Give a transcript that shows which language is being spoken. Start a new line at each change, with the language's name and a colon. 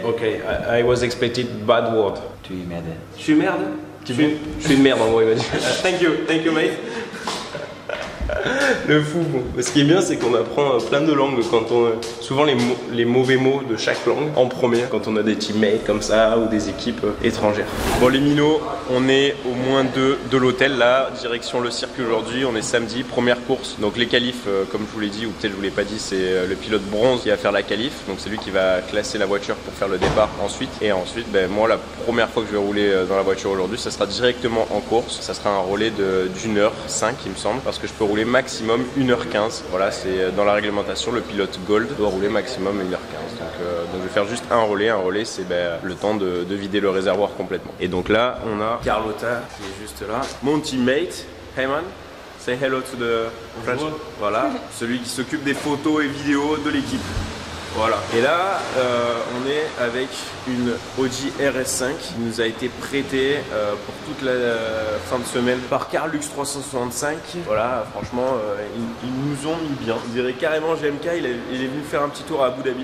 English: Okay, I was expecting bad word.
French: Tu es merde. Je suis merde? Je suis une merde en gros, il va dire.
English: Thank you mate.
French: Le fou, bon. Ce qui est bien, c'est qu'on apprend plein de langues quand on. Souvent les mauvais mots de chaque langue en première, quand on a des teammates comme ça ou des équipes étrangères. Bon, les minots, on est au moins de l'hôtel là, direction le circuit aujourd'hui. On est samedi, première course. Donc les qualifs, comme je vous l'ai dit, ou peut-être je vous l'ai pas dit, c'est le pilote bronze qui va faire la qualif. Donc c'est lui qui va classer la voiture pour faire le départ ensuite. Et ensuite, ben, moi, la première fois que je vais rouler dans la voiture aujourd'hui, ça sera directement en course. Ça sera un relais d'1h05, il me semble, parce que je peux rouler maximum 1h15. Voilà, c'est dans la réglementation, le pilote Gold doit rouler maximum 1h15. Donc je vais faire juste un relais. Un relais, c'est ben, le temps de vider le réservoir complètement. Et donc là, on a Carlotta qui est juste là.
English: Mon teammate, hey man, say hello to the French.
French: Voilà, celui qui s'occupe des photos et vidéos de l'équipe. Voilà. Et là, on est avec une Audi RS5 qui nous a été prêtée pour toute la fin de semaine par Carlux 365. Voilà, franchement, ils nous ont mis bien. On dirait carrément GMK, il est venu faire un petit tour à Abu Dhabi.